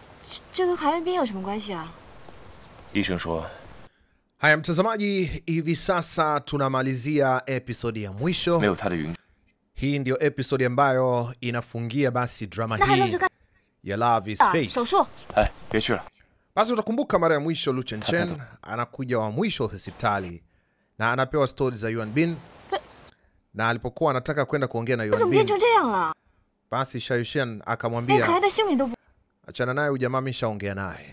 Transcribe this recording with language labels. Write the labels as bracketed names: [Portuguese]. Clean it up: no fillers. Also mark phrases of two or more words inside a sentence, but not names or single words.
[Chinese] 这跟韩元彬有什么关系啊？医生说 [Swahili] Haya mtazamaji, hivi sasa tunamalizia episodi ya mwisho. [Chinese] 没有他的允许。 [Swahili] Hii ndio episodi ambayo inafungia basi drama hii ya Love is Fate. [Chinese] 手术。哎，别去了。 [Swahili] Basi utakumbuka mara ya mwisho Lu Chenchen anakuja wa mwisho hospitali na anapewa stories za Yuan Bin. Na alipokuwa anataka kwenda kuongea na Yuan Bin, basi Shayushan akamwambia achana naye, ujamaa mishaongea naye.